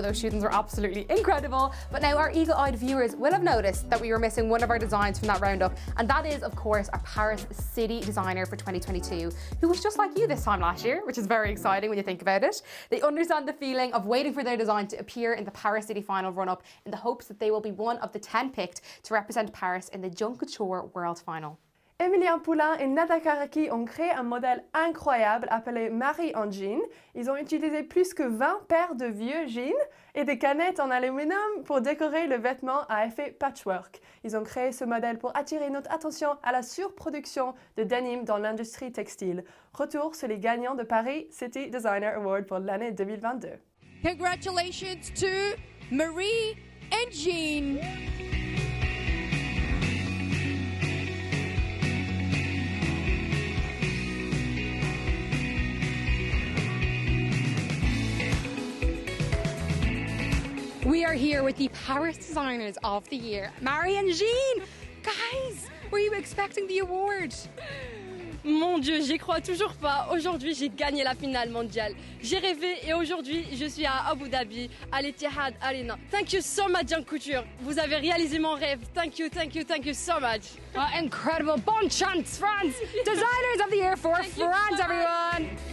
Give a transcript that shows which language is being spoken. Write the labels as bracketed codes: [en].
[en] Those shootings were absolutely incredible. But now our eagle-eyed viewers will have noticed that we were missing one of our designs from that roundup, and that is, of course, our Paris City designer for 2022, who was just like you this time last year, which is very exciting when you think about it. They understand the feeling of waiting for their design to appear in the Paris City Final run-up in the hopes that they will be one of the 10 picked to represent Paris in the Jeune Couture World Final. [fr] Emilien Poulain et Nada Karaki ont créé un modèle incroyable appelé Marie en jean. Ils ont utilisé plus que 20 paires de vieux jeans et des canettes en aluminium pour décorer le vêtement à effet patchwork. Ils ont créé ce modèle pour attirer notre attention à la surproduction de denim dans l'industrie textile. Retour sur les gagnants de Paris City Designer Award pour l'année 2022. [en] Congratulations to Marie and Jean. We are here with the Paris Designers of the Year, Marie and Jean. Guys, were you expecting the award? [fr] Mon Dieu, j'y crois toujours pas. Aujourd'hui, j'ai gagné la finale mondiale. J'ai rêvé et aujourd'hui, je suis à Abu Dhabi, à l'Etihad Arena. Thank you so much, Jeune Couture. Vous avez réalisé mon rêve. [en] Thank you so much. [fr] Incredible. Bonne chance, France. [en] Designers of the Year for France, everyone.